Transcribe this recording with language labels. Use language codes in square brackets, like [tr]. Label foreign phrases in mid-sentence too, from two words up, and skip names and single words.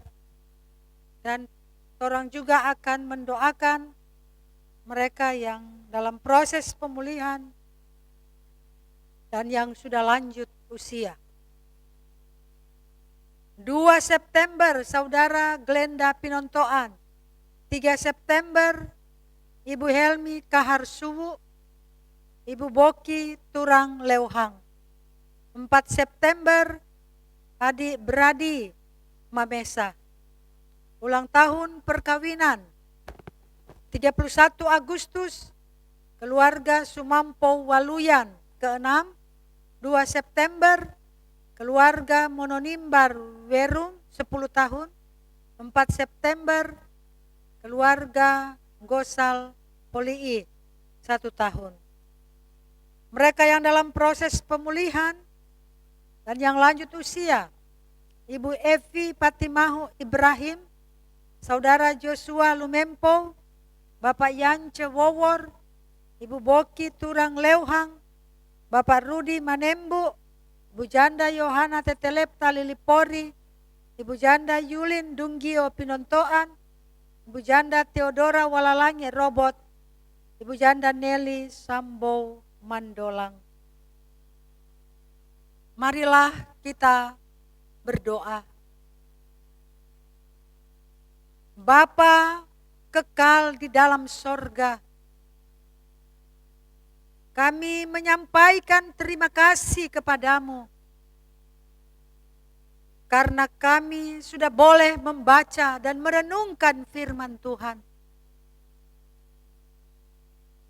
[id] Dan orang juga akan mendoakan mereka yang dalam proses pemulihan dan yang sudah lanjut usia. 2 September Saudara Glenda Pinontoan. 3 September Ibu Helmi Kaharsuwu, Ibu Boki Turang Leuhang. 4 September Adik Bradi Mamesa. Ulang tahun perkawinan. 31 Agustus keluarga Sumampo Waluyan. Ke-6 2 September keluarga Mononimbar Werung 10 tahun. 4 September keluarga Gosal Polii 1 tahun. Mereka yang dalam proses pemulihan dan yang lanjut usia, Ibu Evi Patimahu Ibrahim, Saudara Joshua Lumempo, Bapak Yance Wowor, Ibu Boki Turang Leuhang, Bapak Rudi Manembu, Ibu Janda Yohana Tetelepta Lilipori, Ibu Janda Yulin Dunggio Pinontoan, Ibu Janda Theodora Walalange Robot, Ibu Janda Nelly Sambo Mandolang. Marilah kita berdoa. Bapa kekal di dalam sorga, kami menyampaikan terima kasih kepadamu karena kami sudah boleh membaca dan merenungkan firman Tuhan.